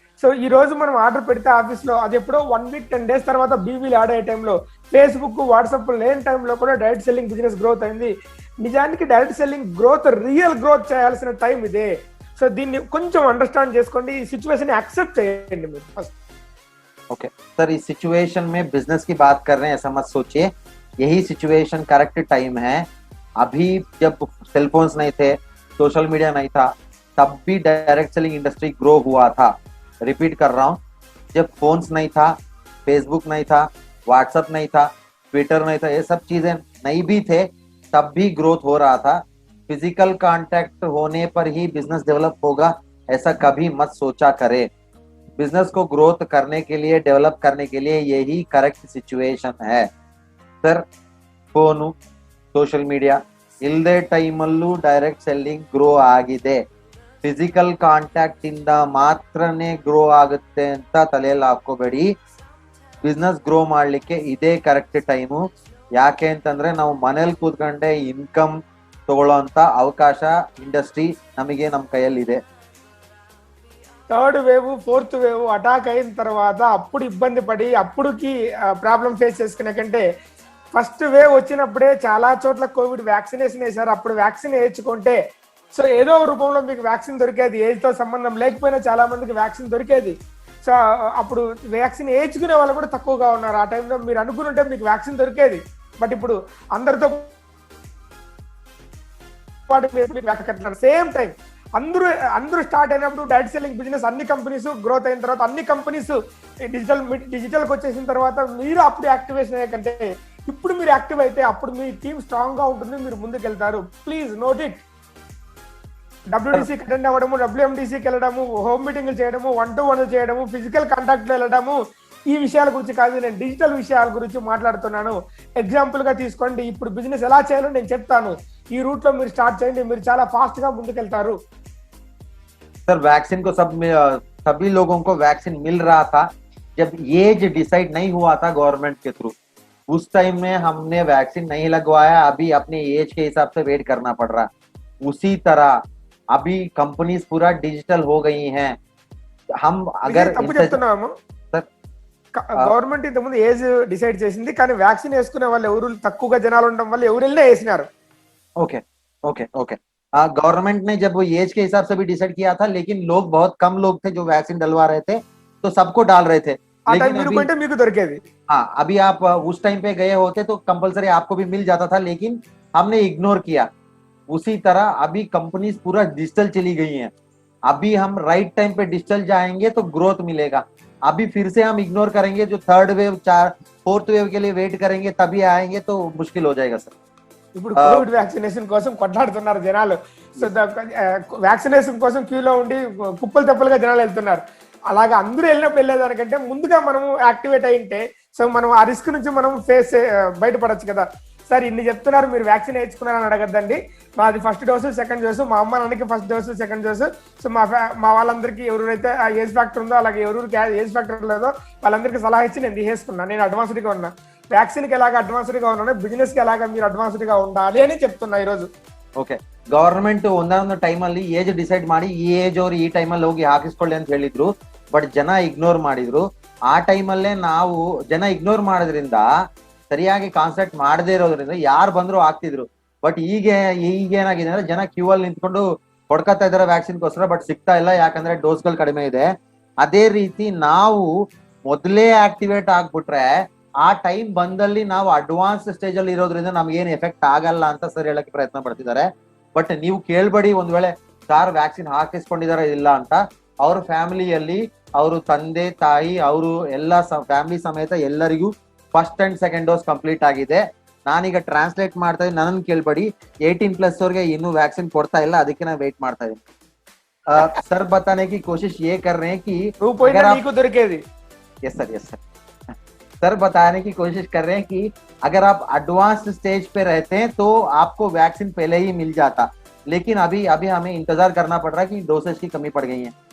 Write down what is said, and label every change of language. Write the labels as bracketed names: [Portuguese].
[Telugu] So ఈ రోజు మనం ఆర్డర్ పెడితే ఆఫీస్లో, అది ఎప్పుడో 1 వీక్ 10 డేస్ తర్వాత బీవీలు ఆడే టైంలో, ఫేస్బుక్ వాట్సాప్ లేని టైంలో కూడా డైరెక్ట్ సెల్లింగ్ బిజినెస్ గ్రోత్ అయింది. నిజానికి direct selling growth, real growth చేయాల్సిన టైం ఇదే. సో దీన్ని కొంచెం అండర్స్టాండ్ చేసుకోండి, ఈ సిచ్యువేషన్ యాక్సెప్ట్ చేయండి మీరు ఫస్ట్. [Hindi] ओके सर, इस सिचुएशन में बिजनेस की बात कर रहे हैं ऐसा मत सोचिए. यही सिचुएशन करेक्ट टाइम है. अभी जब सेलफोन्स नहीं थे, सोशल मीडिया नहीं था, तब भी डायरेक्ट सेलिंग इंडस्ट्री ग्रो हुआ था. रिपीट कर रहा हूँ, जब फोन्स नहीं था, फेसबुक नहीं था, व्हाट्सएप नहीं था, ट्विटर नहीं था, ये सब चीजें नहीं भी थे, तब भी ग्रोथ हो रहा था. फिजिकल कांटेक्ट होने पर ही बिजनेस डेवलप होगा ऐसा कभी मत सोचा करे. बिजनेस को ग्रोथ करने के लिए, डेवलप करने के लिए यही करेक्ट सिचुएशन है सर. [Kannada] ಫೋನು, ಸೋಷಿಯಲ್ ಮೀಡಿಯಾ ಇಲ್ಲದೆ ಟೈಮಲ್ಲೂ ಡೈರೆಕ್ಟ್ ಸೆಲ್ಲಿಂಗ್ ಗ್ರೋ ಆಗಿದೆ. ಫಿಸಿಕಲ್ ಕಾಂಟ್ಯಾಕ್ಟ್ ಇಂದ ಮಾತ್ರನೇ ಗ್ರೋ ಆಗುತ್ತೆ ಅಂತ ತಲೆಯಲ್ಲಿ ಹಾಕೋಬೇಡಿ. ಬಿಸ್ನೆಸ್ ಗ್ರೋ ಮಾಡ್ಲಿಕ್ಕೆ ಇದೇ ಕರೆಕ್ಟ್ ಟೈಮು. ಯಾಕೆ ಅಂತಂದ್ರೆ ನಾವು ಮನೇಲಿ ಕೂತ್ಕೊಂಡೆ ಇನ್ಕಮ್ ತಗೊಳ್ಳೋ ಅಂತ ಅವಕಾಶ ಇಂಡಸ್ಟ್రీ ನಮಗೆ ನಮ್ಮ ಕೈಯಲ್ಲಿ ಇದೆ. [Telugu] 3rd wave 4th wave attack అయిన తర్వాత అప్పుడు ఇబ్బంది పడి అప్పుడుకి ప్రాబ్లం ఫేస్ చేసుకునే కంటే, ఫస్ట్ వేవ్ వచ్చినప్పుడే చాలా చోట్ల కోవిడ్ వ్యాక్సినేషన్ వేశారు. అప్పుడు వ్యాక్సిన్ వేయించుకుంటే, సో ఏదో రూపంలో మీకు వ్యాక్సిన్ దొరికేది, ఏజ్తో సంబంధం లేకపోయినా చాలా మందికి వ్యాక్సిన్ దొరికేది. సో అప్పుడు వ్యాక్సిన్ వేయించుకునే వాళ్ళు కూడా తక్కువగా ఉన్నారు. ఆ టైంలో మీరు అనుకుంటే మీకు వ్యాక్సిన్ దొరికేది. బట్ ఇప్పుడు అందరితో పాటు సేమ్ టైం అందరూ స్టార్ట్ అయినప్పుడు డైరెక్ట్ సెల్లింగ్ బిజినెస్ అన్ని కంపెనీస్ గ్రోత్ అయిన తర్వాత, అన్ని కంపెనీస్ డిజిటల్కి వచ్చేసిన తర్వాత మీరు అప్పుడు యాక్టివేషన్ అయ్యే కంటే ఇప్పుడు మీరు యాక్టివ్ అయితే అప్పుడు మీ టీమ్ స్ట్రాంగ్ గా ఉంటుంది, మీరు ముందుకు వెళ్తారు. [English] Please note it. [Telugu] డబ్ల్యూడిసికి అటెండ్ అవ్వడము, డబ్ల్యూఎండిసికి వెళ్ళడము, హోమ్ మీటింగ్లు చేయడము, 1-to-1 చేయడము, ఫిజికల్ కాంటాక్ట్ వెళ్ళడము, ఈ విషయాల గురించి కాదు, నేను డిజిటల్ విషయాల గురించి మాట్లాడుతున్నాను. ఎగ్జాంపుల్ గా తీసుకోండి, ఇప్పుడు బిజినెస్ ఎలా చేయాలో నేను చెప్తాను, ఈ రూట్ లో మీరు స్టార్ట్ చేయండి, మీరు చాలా ఫాస్ట్ గా ముందుకెళ్తారు. [Hindi] सर वैक्सीन को सभी लोगों को वैक्सीन मिल रहा था जब एज डिसाइड नहीं हुआ था गवर्नमेंट के थ्रू, उस टाइम में हमने वैक्सीन नहीं लगवाया, अभी अपने एज के हिसाब से वेट करना पड़ रहा। उसी तरह अभी कंपनीज पूरा डिजिटल हो गई हैं। हम अगर [Telugu] తప్పు చెప్తున్నాము, [Hindi] सर [Telugu] గవర్నమెంట్ ఇంతకుముందు ఏజ్ డిసైడ్ చేసింది, కానీ వ్యాక్సిన్ వేసుకునే వాళ్ళు ఎవరు తక్కువగా జనాలు ఉండడం వల్ల ఎవరు వెళ్ళినా వేసినారు. [Hindi] ओके ओके ओके गवर्नमेंट ने जब वो एज के हिसाब से भी डिसाइड किया था, लेकिन लोग बहुत कम लोग थे जो वैक्सीन डलवा रहे थे, तो सबको डाल रहे थे। [Telugu] ఆ టైం [Hindi] लेकिन [Telugu] మీరు [Hindi] अभी [Telugu] పోయింటే మీకు దొరికేది. [Hindi] हाँ, अभी आप उस टाइम पे गए होते तो कंपलसरी आपको भी मिल जाता था, लेकिन हमने इग्नोर किया। उसी तरह अभी कंपनीज पूरा डिजिटल चली गई हैं। अभी हम राइट टाइम पे डिजिटल जाएंगे तो ग्रोथ मिलेगा। अभी फिर से हम इग्नोर करेंगे, जो थर्ड वेव, फोर्थ वेव के लिए वेट करेंगे तभी आएंगे तो मुश्किल हो जाएगा सर। [Telugu] ఇప్పుడు కోవిడ్ వ్యాక్సినేషన్ కోసం కొట్లాడుతున్నారు జనాలు. సో వ్యాక్సినేషన్ కోసం క్యూలో ఉండి కుప్పలు తెప్పలుగా జనాలు వెళ్తున్నారు. అలాగా అందరూ వెళ్ళినప్పుడు వెళ్ళేదానికంటే ముందుగా మనము యాక్టివేట్ అయింటే, సో మనం ఆ రిస్క్ నుంచి మనం బయటపడచ్చు కదా. సార్ ఇన్ని చెప్తున్నారు, మీరు వ్యాక్సిన్ వేయించుకున్నారని అడగద్దండి. మాది ఫస్ట్ డోసు, సెకండ్ డోసు, మా అమ్మ నాన్నకి first dose, second dose. So మా వాళ్ళందరికీ ఎవరైతే ఆ ఏజ్ ఫ్యాక్టర్ ఉందో, అలాగే ఎవరికి ఏజ్ ఫ్యాక్టర్ లేదో వాళ్ళందరికీ సలహా ఇచ్చి నేను తీసేసుకున్నాను. నేను అడ్వాన్స్డ్గా ఉన్నా. వ్యాక్సిన్ కి ఎలాగ అడ్వాన్స్డ్గా ఉన్నాను, బిజినెస్ కి ఎలాగ మీరు అడ్వాన్స్డ్గా ఉండాలి అని చెప్తున్నా ఈ రోజు. [Kannada] ಓಕೆ, ಗವರ್ನಮೆಂಟ್ ಒಂದೊಂದು ಟೈಮಲ್ಲಿ ಏಜ್ ಡಿಸೈಡ್ ಮಾಡಿ ಈ ಏಜ್ ಅವ್ರು ಈ ಟೈಮಲ್ಲಿ ಹೋಗಿ ಹಾಕಿಸ್ಕೊಳ್ಳಿ ಅಂತ ಹೇಳಿದ್ರು, ಬಟ್ ಜನ ಇಗ್ನೋರ್ ಮಾಡಿದ್ರು. ಆ ಟೈಮಲ್ಲೇ ನಾವು ಜನ ಇಗ್ನೋರ್ ಮಾಡೋದ್ರಿಂದ, ಸರಿಯಾಗಿ ಕಾನ್ಸೆಪ್ಟ್ ಮಾಡದೇ ಇರೋದ್ರಿಂದ ಯಾರು ಬಂದ್ರು ಆಗ್ತಿದ್ರು. ಬಟ್ ಈಗೇನಾಗಿದೆ ಅಂದ್ರೆ ಜನ ಕ್ಯೂ ಅಲ್ಲಿ ನಿಂತ್ಕೊಂಡು ಹೊಡ್ಕೊತಾ ಇದಾರೆ ವ್ಯಾಕ್ಸಿನ್ಗೋಸ್ಕರ, ಬಟ್ ಸಿಗ್ತಾ ಇಲ್ಲ, ಯಾಕಂದ್ರೆ ಡೋಸ್ಗಳು ಕಡಿಮೆ ಇದೆ. ಅದೇ ರೀತಿ ನಾವು ಮೊದಲೇ ಆಕ್ಟಿವೇಟ್ ಆಗ್ಬಿಟ್ರೆ ಆ ಟೈಮ್ ಬಂದಲ್ಲಿ ನಾವು ಅಡ್ವಾನ್ಸ್ ಸ್ಟೇಜ್ ಅಲ್ಲಿ ಇರೋದ್ರಿಂದ ನಮ್ಗೆ ಏನ್ ಎಫೆಕ್ಟ್ ಆಗಲ್ಲ ಅಂತ ಸರ್ ಹೇಳಕ್ಕೆ ಪ್ರಯತ್ನ ಪಡ್ತಿದ್ದಾರೆ. ಬಟ್ ನೀವು ಕೇಳ್ಬೇಡಿ ಒಂದ್ ವೇಳೆ ಸಾರ್ ವ್ಯಾಕ್ಸಿನ್ ಹಾಕಿಸ್ಕೊಂಡಿದಾರ ಇಲ್ಲ ಅಂತ. ಅವ್ರ ಫ್ಯಾಮಿಲಿಯಲ್ಲಿ ಅವರು ತಂದೆ ತಾಯಿ ಅವರು ಎಲ್ಲ ಫ್ಯಾಮಿಲಿ ಸಮೇತ ಎಲ್ಲರಿಗೂ first and second dose complete ಆಗಿದೆ. ನಾನೀಗ ಟ್ರಾನ್ಸ್ಲೇಟ್ ಮಾಡ್ತಾ ಇದ್ದೀನಿ, ನನ್ನನ್ನು ಕೇಳ್ಬೇಡಿ. 18+ ಅವ್ರಿಗೆ ಇನ್ನೂ ವ್ಯಾಕ್ಸಿನ್ ಕೊಡ್ತಾ ಇಲ್ಲ, ಅದಕ್ಕೆ ನಾನು ವೇಟ್ ಮಾಡ್ತಾ ಇದ್ದೀನಿ. [Hindi] सर बताने की कोशिश ये कर रहे हैं कि यस सर सर बताने की कोशिश कर रहे हैं कि अगर आप एडवांस स्टेज पे रहते हैं तो आपको वैक्सीन पहले ही मिल जाता, लेकिन अभी हमें इंतजार करना पड़ रहा है कि डोसेज की कमी पड़ गई है।